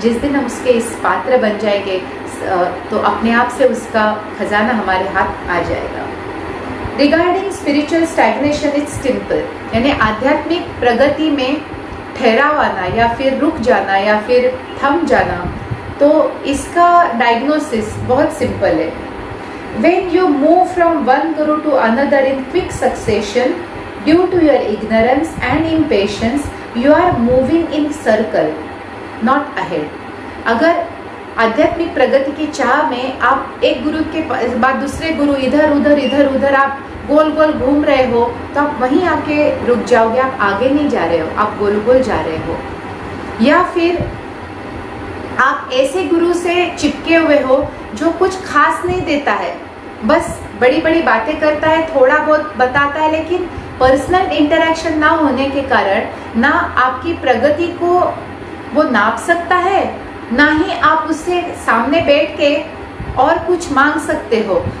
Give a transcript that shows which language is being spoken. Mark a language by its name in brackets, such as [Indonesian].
[Hindi] जिस दिन हम उसके इस पात्र बन जाएंगे तो अपने आप से उसका खजाना हमारे हाथ आ जाएगा। [English] regarding spiritual stagnation it's simple, [Hindi] यानी आध्यात्मिक प्रगति में ठहराव आना या फिर रुक जाना या फिर थम जाना, तो इसका डायग्नोसिस बहुत सिंपल है। [English] When you move from one guru to another in quick succession due to your ignorance and impatience, you are moving in circle, not ahead. [Hindi] अगर आध्यात्मिक प्रगति की चाह में आप एक गुरु के बाद दूसरे गुरु इधर उधर आप गोल गोल घूम रहे हो, तो आप वहीं आके रुक जाओगे, आप आगे नहीं जा रहे हो, आप गोल गोल जा रहे हो। या फिर आप ऐसे गुरु से चिपके हुए हो जो कुछ खास नहीं देता है, बस बड़ी बड़ी बातें करता है, थोड़ा बहुत बताता है, लेकिन पर्सनल इंटरेक्शन ना होने के कारण ना आपकी प्रगति को वो नाप सकता है, ना ही आप उससे सामने बैठ के और कुछ मांग सकते हो।